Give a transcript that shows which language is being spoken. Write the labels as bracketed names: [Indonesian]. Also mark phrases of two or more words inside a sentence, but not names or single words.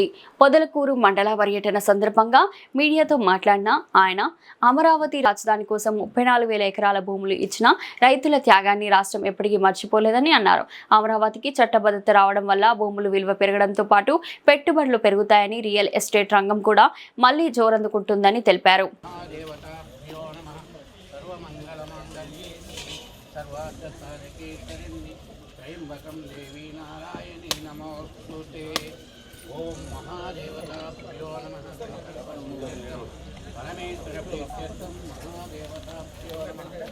[Telugu] పొదలకూరు మండల పర్యటన సందర్భంగా మీడియాతో మాట్లాడిన ఆయన అమరావతి రాజధాని కోసం 34,000 ఎకరాల భూములు ఇచ్చిన రైతుల త్యాగాన్ని రాష్ట్రం ఎప్పటికీ మర్చిపోలేదని అన్నారు. అమరావతికి చట్టబద్ధత రావడం వల్ల భూముల విలువ పెరగడంతో పాటు పెట్టుబడులు పెరుగుతాయని, [English] real estate [Telugu] రంగం కూడా మళ్లీ జోరందుకుంటుందని తెలిపారు. [Sanskrit] त्रयंबकं देवी नारायणी नमोस्तुते। ओम महादेवताभ्यो नमः। परमेश्वरप्रीत्यर्थं महादेवताभ्यो नमः।